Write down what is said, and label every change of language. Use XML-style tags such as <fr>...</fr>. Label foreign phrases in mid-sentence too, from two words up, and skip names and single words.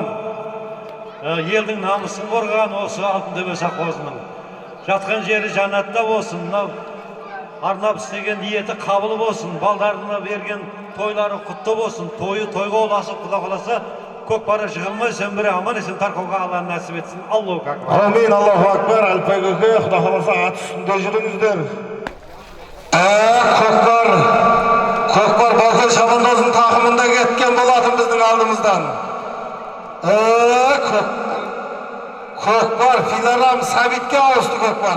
<kk>Елдің намысын қорған осы Алтынтөбе совхозының. Жатқан жері жаннатта болсын. Мынау арнап істеген ниеті қабыл болсын. Балдарына берген тойлары құтты болсын. Тойы тойға оласып, Құда қаласа көкпары жығылмай, сен бірі аман есен тарқауға Алла нәсіп етсін.</kk> <ar>الله أكبر. آمين، الله أكبر.</ar> <kk>Әліпбай көке, Құда қаласа ат үстінде жүріңіздер. Көкпар Балкен Шабандоздың тақымында кеткен болатын біздің алдымыздан. Көкпар Филарам Сәбитке ауысты көкпар.</kk>